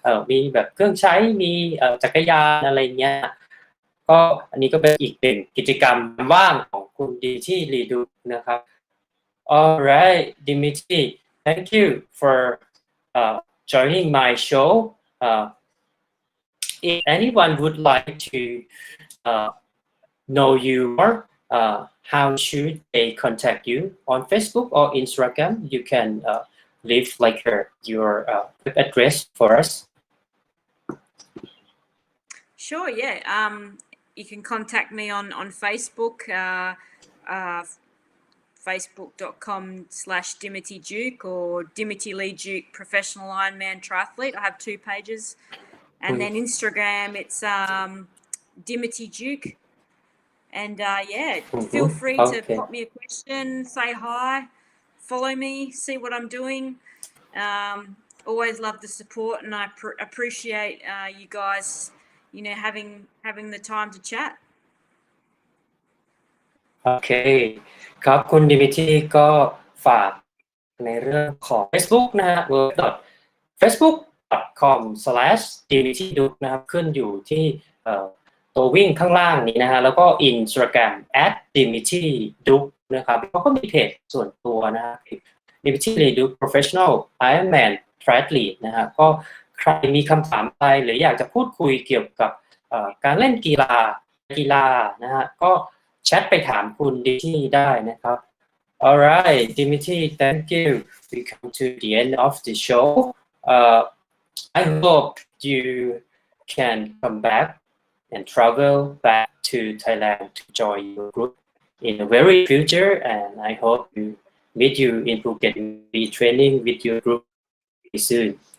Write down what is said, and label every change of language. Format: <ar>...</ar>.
<th>มีแบบเครื่องใช้มีจักรยานอะไรเงี้ยก็อันนี้ก็เป็นอีกหนึ่งกิจกรรมว่างของคุณดีที่รีดูนะครับ</th> <en>All right, Dimitri, thank you for joining my show. If anyone would like to know you more, how should they contact you on Facebook or Instagram? You can leave like your address for us. Sure, yeah. You can contact me on Facebook, facebook.com/Dimity-Duke or Dimity-Lee Duke Professional Ironman Triathlete. I have 2 pages. And then Instagram, it's Dimity-Duke. And yeah, feel free to pop me a question, say hi, follow me, see what I'm doing. Always love the support, and I appreciate you guys, having the time to chat.</en> <th>โอเคครับคุณดิมิทรีก็ฝากในเรื่องของ Facebook นะฮะ facebook.com/dimitryduke นะครับขึ้นอยู่ที่ ตัววิ่งข้างล่างนี้นะฮะแล้วก็ Instagram @dimitryduke นะครับแล้วก็มีเพจส่วนตัวนะฮะ Dimity-Lee Professional Ironman Triathlete นะฮะก็ใครมีคำถามอะไรหรืออยากจะพูดคุยเกี่ยวกับการเล่นกีฬานะฮะก็แชทไปถามคุณดิที่ได้นะครับ</th> <en>Alright, Dimitri, thank you. We come to the end of the show. I hope you can come back and travel back to Thailand to join your group in the very future. And I hope to meet you in Phuket and be training with your group soon.</en>